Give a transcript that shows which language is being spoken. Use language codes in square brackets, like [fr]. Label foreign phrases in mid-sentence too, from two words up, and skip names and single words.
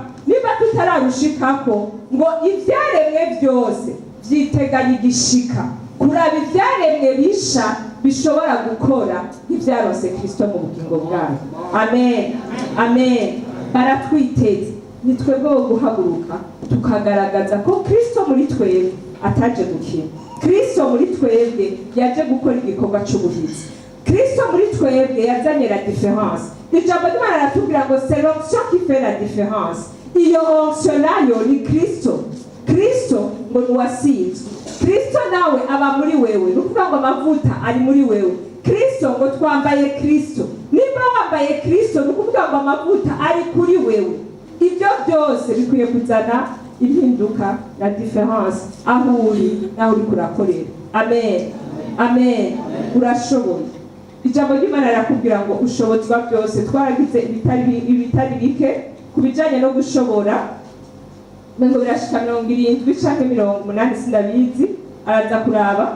[rn] Niba tutararushikako ngo ivyaremwe byose vyiteganya igishika, kuraba ivyaremwe bisha bishobora gukora nk'ivyarose Kristo mu bugingo bwayo. Amen. Amen. Baratwiteze, ni twebwe wo guhaguruka tukagaragaza ko Kristo muri twebwe ataje gukina. Kristo muri twebwe yaje gukora igikorwa cy'ubuhizi. Kristo muri twebwe yazanye [fr] la différence. [rn] Ijambo ry'Imana ratubwira ngo [fr] c'est l'onction qui fait la différence. [rn] Iyo onction nayo ni Kristo. Kristo ngo nuwasizwe. Kristo nawe aba muri wewe, nukuvuga ngo amavuta ari muri wewe. Kristo ngo twambaye Kristo. Niba wambaye Kristo nukuvuga ngo amavuta ari kuri wewe. Ibyo byose bikwiye kuzana impinduka na différence aho uri naho uri kurakorera. Amen. Amen. Urashoboye. Ijambo ry'Imana rakubwira ngo ushobozwa byose. Twaragize ibitari bike kubijanye no gushobora, ngo birashika 70 canke 80 sindabizi, araza kuraba.